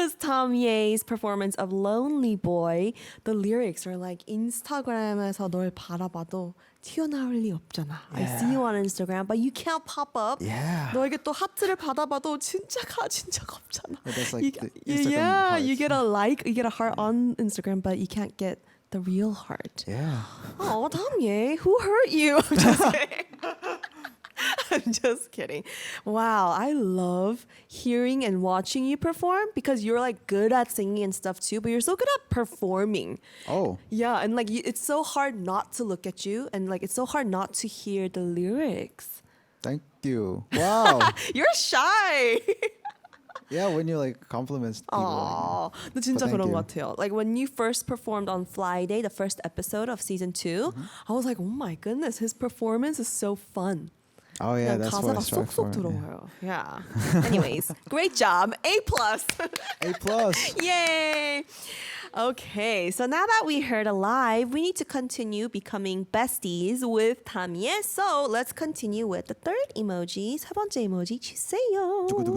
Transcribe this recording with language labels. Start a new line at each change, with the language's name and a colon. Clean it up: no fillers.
English: Damye's performance of Lonely Boy. The lyrics are like
Korean: 인스타그램에서 널 바라봐도 튀어나올 리 없잖아.
English: I see you on Instagram, but you can't pop up.
Korean: 너에게 또 하트를 받아봐도 진짜 가진 적 없잖아.
English: That's like you get a like, you get a heart on Instagram, but you can't get the real heart. Oh, Damye, who hurt you? I'm just kidding. I'm just kidding. Wow, I love hearing and watching you perform because you're like good at singing and stuff too, but you're so good at performing. Oh. Yeah, and like it's so hard not to look at you and like it's so hard not to hear the lyrics. Thank you. Wow. You're shy. Yeah, when you like compliments people.
Korean: Oh, 너 진짜 그런 것 같아요.
English: Like when you first performed on Friday, the first episode of season 2, I was like, oh my goodness, his performance is so fun. Oh yeah, that's what I
Korean: 가사가
English: strive for.
Korean: 쏙쏙 들어와요.
English: Yeah. Anyways, great job. A+. A+. Yay. Okay, so now that we heard a live, we need to continue becoming besties with Damye. So let's continue with the third emoji.
Korean: 세 번째 emoji 주세요.